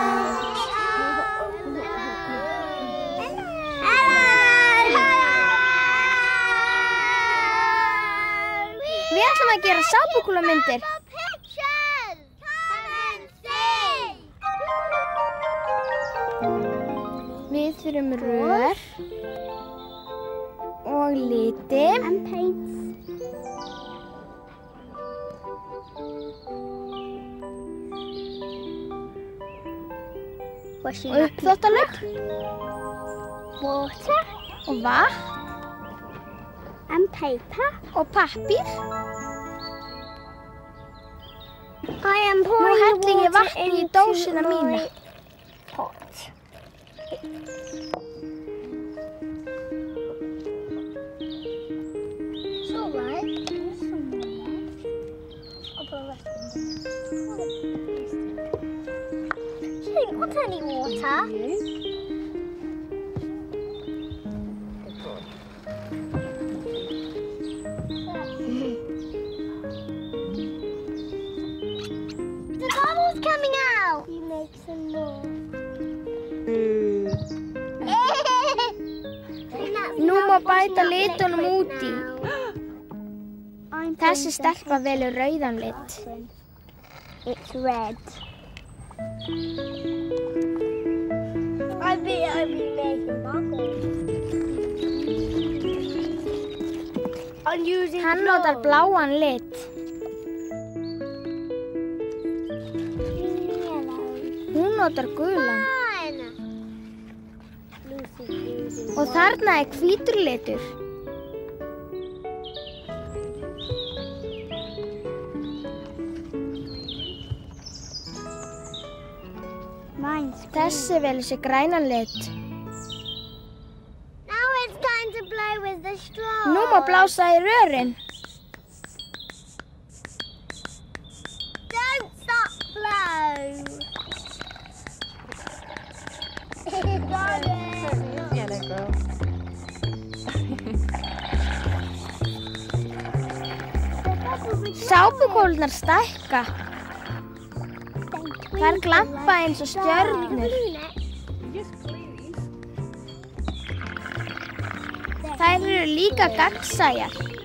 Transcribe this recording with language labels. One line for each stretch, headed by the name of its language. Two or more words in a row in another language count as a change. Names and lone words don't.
Icelandic: Við ætlum að gera sápukúlumyndir. Við þurfum rör og liti.
English: And paints.
Icelandic: Og uppþvottalögg. Water. Og vatn.
English: And paper.
Icelandic: Og pappír. Nú helli ég vatn í dósina mína.
English: She didn't want any water. The bubble's coming out. You make some more.
Icelandic: Nú má bæta litunum út í. Þessi stelpa velur rauðan lit.
English: It's red. I've been making bubbles. I'm using
Icelandic: Hann notar bláan lit.
English: yellow.
Icelandic: Hún notar gulan.
English: Fine. Lucy's using
Icelandic: Og þarna hvítur litur.
English: mine's
Icelandic: Þessi velur sér grænan lit.
English: Now it's time to blow with the straw.
Icelandic: Nú má blása í rörin.
English: Don't stop blow. Got it. Yeah, let go.
Icelandic: Sápukólurnar stækka. Þær glampa eins og stjörnur. Þær eru líka gagnsæjar.